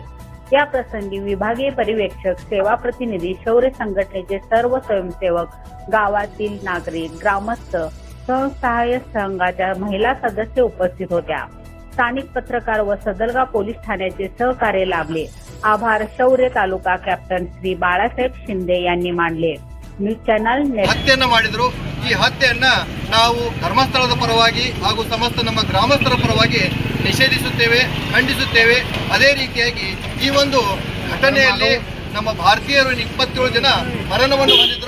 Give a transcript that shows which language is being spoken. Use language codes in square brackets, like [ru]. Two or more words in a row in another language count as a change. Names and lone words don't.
[mr] या प्रसंगी विभागीय पर्यवेक्षक, सेवा प्रतिनिधी, शौर्य संघटनेचे सर्व स्वयंसेवक, गावातील नागरिक, ग्रामस्थ, स्वसहाय्य संघाच्या महिला सदस्य उपस्थित होत्या। स्थानिक पत्रकार व सदलगा पोलीस ठाण्याचे सहकार्य लाभले। आभार शौर्य तालुका कॅप्टन श्री बाळासाहेब शिंदे यांनी मानले। [en] news channel [kn] ಹತ್ಯೆಯನ್ನ ಮಾಡಿದ್ರು। ಈ ಹತ್ಯೆಯನ್ನ ನಾವು ಧರ್ಮಸ್ಥಳದ ಪರವಾಗಿ ಹಾಗೂ ಸಮಸ್ತ ನಮ್ಮ ಗ್ರಾಮಸ್ಥರ ಪರವಾಗಿ ನಿಷೇಧಿಸುತ್ತೇವೆ, ಖಂಡಿಸುತ್ತೇವೆ। ಅದೇ ರೀತಿಯಾಗಿ ಈ ಒಂದು ಘಟನೆಯಲ್ಲಿ ನಮ್ಮ ಭಾರತೀಯರು 27 ಜನ ಮರಣವನ್ನು ಹೊಂದಿದ್ರು।